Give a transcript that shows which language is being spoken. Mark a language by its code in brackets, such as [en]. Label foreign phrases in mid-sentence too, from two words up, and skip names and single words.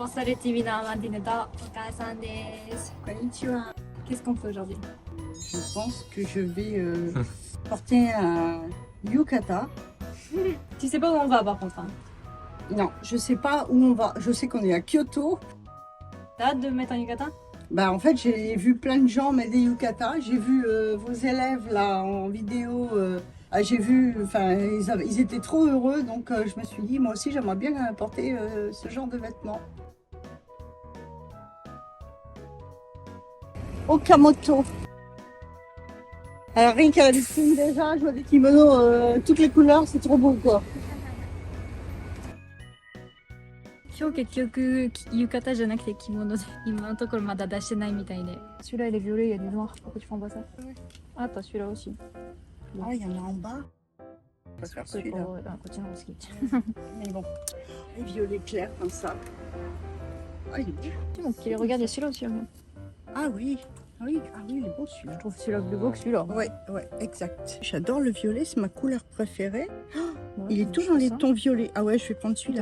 [ja] Bonsoir Timina, Amandine とお母さんです. Konnichiwa. [fr] Qu'est-ce qu'on fait aujourd'hui? Je pense que je vais porter un yukata. Tu sais pas où on va par contre. Hein. Non, je sais pas où on va. Je sais qu'on est à Kyoto. T'as hâte de mettre un yukata? Bah en fait, j'ai vu plein de gens mettre des yukatas. J'ai vu vos élèves là en vidéo. J'ai vu, enfin, ils étaient trop heureux. Donc je me suis dit, moi aussi, j'aimerais bien porter ce genre de vêtements. Okamoto. Alors rien qu'à la vitrine déjà, je vois des kimonos, toutes les couleurs, c'est trop beau quoi. [ja] 今日結局浴衣じゃなくて着物で今のところまだ出してないみたいで。 [fr] Celui-là il est violet, il y a du noir. Pourquoi tu prends pas ça? Ah t'as celui-là aussi. Ah, il y en a en bas. On va faire celui-là. [ja] こっちの方が好き。 [fr] Mais bon, les violets clairs comme ça. Ah, il est beau. Donc regarde, il y a celui-là aussi. Ah oui, oui, ah oui, il est beau celui-là. Je trouve celui-là plus beau que celui-là. Ouais, ouais, exact. J'adore le violet, c'est ma couleur préférée. Ouais, Il est tout dans les tons violets. Ah ouais, je vais prendre celui-là